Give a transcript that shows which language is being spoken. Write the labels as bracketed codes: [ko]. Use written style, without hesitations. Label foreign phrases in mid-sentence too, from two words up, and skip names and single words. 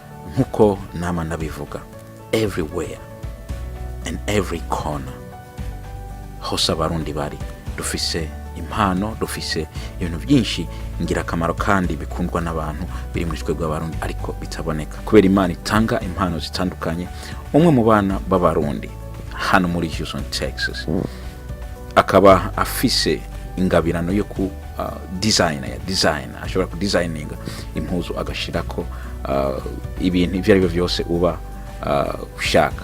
[rn] nkuko nama nabivuga, [en] everywhere and every corner [rn] hose abarundi bari dufise impano, dufise ibintu byinshi ngira kamaro kandi bikundwa n'abantu biri muri twebwe abarundi ariko bitaboneka kubera Imana itanga impano zitandukanye. Umwe mu bana b'abarundi hano muri Houston, Texas, akaba afise ingabirano yo ku design ashobora ku designinga impuzu agashirako ibintu ivyo ari byo byose uba ushaka.